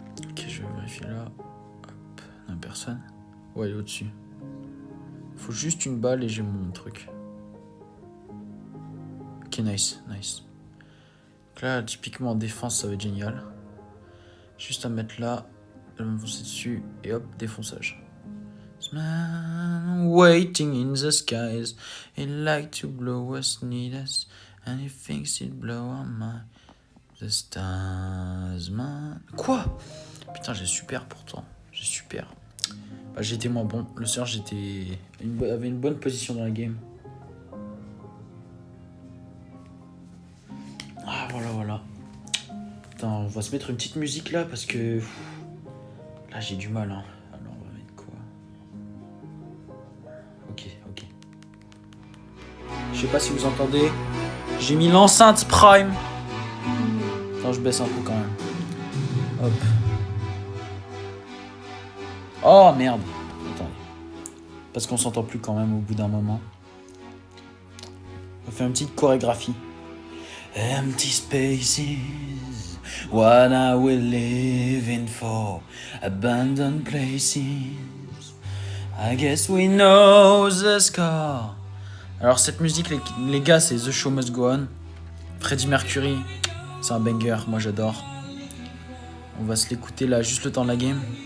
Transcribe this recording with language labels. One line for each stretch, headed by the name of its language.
French: Ok, je vais vérifier là. Hop, non, personne. Ouais, il est au-dessus. Faut juste une balle et j'ai mon truc. Ok,
English: nice, nice.
French: Donc là, typiquement en défense, ça va être génial. Juste à mettre là, elle va me foncer dessus, et hop, défonçage.
English: Man waiting in the skies, he like to blow us, need us, and he thinks he'd blow our mind. The stars, man.
French: Quoi? Putain, j'ai super pourtant. J'ai super. Bah, j'étais moins bon. Le Surge avait une bonne position dans la game. Ah, voilà. Putain, on va se mettre une petite musique là parce que. Là, j'ai du mal, hein. Alors, on va mettre quoi? Ok. Je sais pas si vous entendez. J'ai mis l'enceinte Prime. Attends, je baisse un peu quand même. Hop. Oh merde. Attendez. Parce qu'on s'entend plus quand même au bout d'un moment. On fait une petite chorégraphie.
English: Empty spaces, what are we living for? Abandoned places, I guess we know the score.
French: Alors cette musique, les gars, c'est The Show Must Go On. Freddie Mercury, c'est un banger, moi j'adore. On va se l'écouter là, juste le temps de la game.